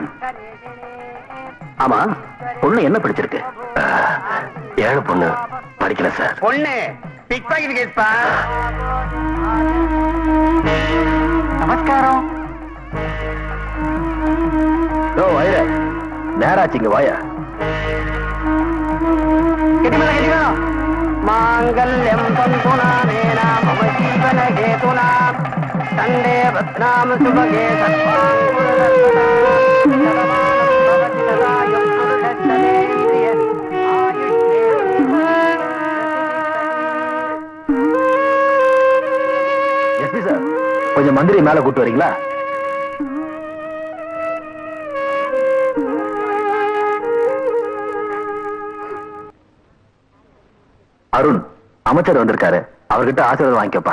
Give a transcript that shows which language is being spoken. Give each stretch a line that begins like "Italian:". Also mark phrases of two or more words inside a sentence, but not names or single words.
Tamil: ஆமா, பொண்ணு என்ன படிச்சிருக்கு? ஏழு பொண்ணு படிக்கல சார். பொண்ணு
English: pick pocket
Tamil: கேஸ்பா. நமஸ்காரம். நேராச்சு, இங்க வாயா.
Sanskrit: मांगल्यम तंतुनानेन मम जीवन हेतुना कंडे भद्राम सुभगे
Tamil: எஸ்பி சார், கொஞ்சம் மந்திரி மேல கூட்டு வரீங்களா? அருண், அமைச்சர் வந்திருக்காரு, அவர்கிட்ட ஆசீர்வாதம் வாங்கிக்கப்பா.